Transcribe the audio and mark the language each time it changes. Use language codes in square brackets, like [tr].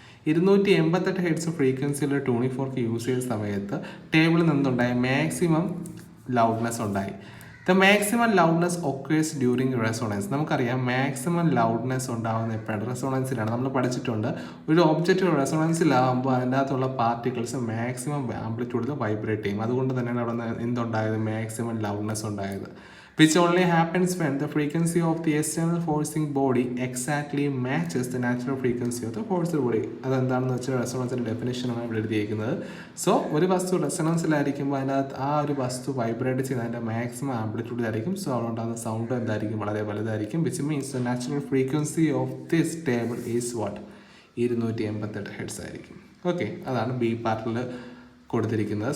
[ml] 288 heads ഫ്രീക്വൻസിയുള്ള 24 use ചെയ്ത സമയത്ത് ടേബിളിൽ നിന്നുണ്ടായ മാക്സിമം ലൗഡ്നെസ് ഉണ്ടായി. [en] The maximum loudness occurs during resonance. [ml] നമുക്കറിയാം മാക്സിമം ലൗഡ്നെസ് ഉണ്ടാകുന്ന എപ്പോഴാണ്? റെസൊണൻസിലാണ്. നമ്മൾ പഠിച്ചിട്ടുണ്ട്, ഒരു ഒബ്ജക്റ്റ് റെസൊണൻസിലാകുമ്പോൾ അതിൻ്റെ അകത്തുള്ള പാർട്ടിക്കിൾസ് മാക്സിമം ആംപ്ലിറ്റ്യൂഡിൽ വൈബ്രേറ്റ് ചെയ്യും. അതുകൊണ്ട് തന്നെയാണ് അവിടെ എന്തുണ്ടായത്? മാക്സിമം ലൗഡ്നെസ് ഉണ്ടായത്. [en] Which only happens when the frequency of the external forcing body exactly matches the natural frequency of the forced body. [ml] അതെന്താണെന്ന് വെച്ചാൽ റെസൊണൻസിൻ്റെ ഡെഫിനേഷനാണ് ഇവിടെ എഴുതിയിരിക്കുന്നത്. സോ ഒരു വസ്തു റെസൊണൻസിലായിരിക്കുമ്പോൾ അതിനകത്ത് ആ ഒരു വസ്തു വൈബ്രേറ്റ് ചെയ്യുന്ന അതിൻ്റെ മാക്സിമം ആംപ്ലിറ്റ്യൂഡിലായിരിക്കും. സോ അതുകൊണ്ടാണ് സൗണ്ട് എന്തായിരിക്കും? വളരെ വലുതായിരിക്കും. [en] Which means the natural frequency of this table is what? [ml] 288 heads ആയിരിക്കും. ഓക്കെ, അതാണ് ബി പാർട്ടിൽ കൊടുത്തിരിക്കുന്നത്.